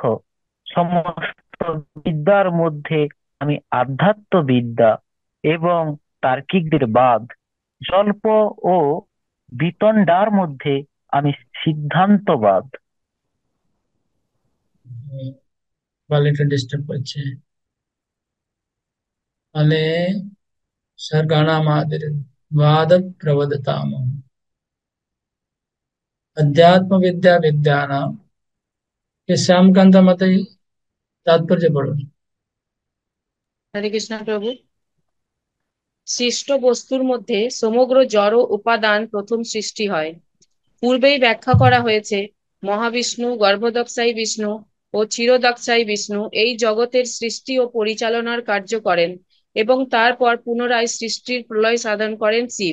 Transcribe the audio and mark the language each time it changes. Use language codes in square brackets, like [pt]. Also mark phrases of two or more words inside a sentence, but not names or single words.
[bn] সমস্ত বিদ্যার মধ্যে আমি আধ্যাত্ম বিদ্যা এবং তার্কিকদের বাদ। জল্প ও বিতণ্ডার মধ্যে আমি সিদ্ধান্তবাদ। [en] quality disturb [bn] করছে। [sa] তাহলে सर्गाणामादिर वाद प्रवदतामहम् अध्यात्म विद्या विद्यानां के श्यामकांत [hi] मत तात्पर्य पढ़ो। [bn] হরে কৃষ্ণ প্রভু। সৃষ্ট বস্তুর মধ্যে সমগ্র জড় উপাদান প্রথম সৃষ্টি হয়। পূর্বেই ব্যাখ্যা করা হয়েছে, মহাবিষ্ণু, গর্ভদক্ষায়ী বিষ্ণু ও ক্ষীরোদক্ষায়ী বিষ্ণু এই জগতের সৃষ্টি ও পরিচালনার কার্য করেন এবং তারপর পুনরায় সৃষ্টির প্রলয় সাধন করেন শিব।